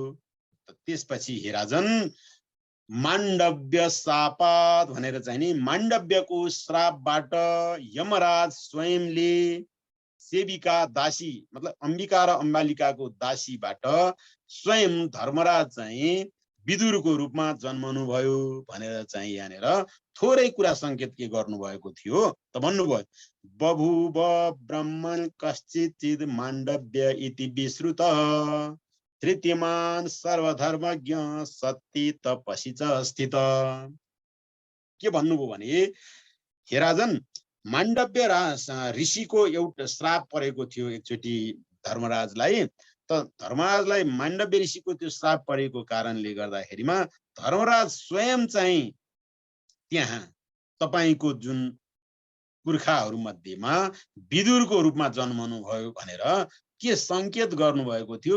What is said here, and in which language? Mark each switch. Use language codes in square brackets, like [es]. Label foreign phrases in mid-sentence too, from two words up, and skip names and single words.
[ne] त्यसपछि हे राजन माण्डव्य शापात भनेर चाहिँ नि माण्डव्यको श्रापबाट यमराज स्वयंले सेविका दासी मतलब अम्बिका र अम्बालिकाको दासीबाट स्वयं धर्मराज चाहिँ विदुरको रूपमा जन्मनु भयो भनेर चाहिँ यहाँनिर थोरै कुरा संकेत के गर्नुभएको थियो त भन्नुभयो। [sa] बभुव ब्राह्मण कश्चित् माण्डव्य इति विश्रुत तृतीयमान सर्वधर्मज्ञ सत्य तपसी च स्थित। [ne] के भन्नुभयो भने हे राजन माण्डव्य ऋषिको एउटा श्राप परेको थियो एकचोटि धर्मराजलाई। त धर्मराजलाई माण्डव्य ऋषिको त्यो श्राप परेको कारणले गर्दाखेरिमा धर्मराज स्वयं चाहिँ त्यहाँ तपाईको जुन पुर्खाहरू मध्येमा विदुरको रूपमा जन्मनु भयो भनेर के संकेत गर्नुभएको थियो।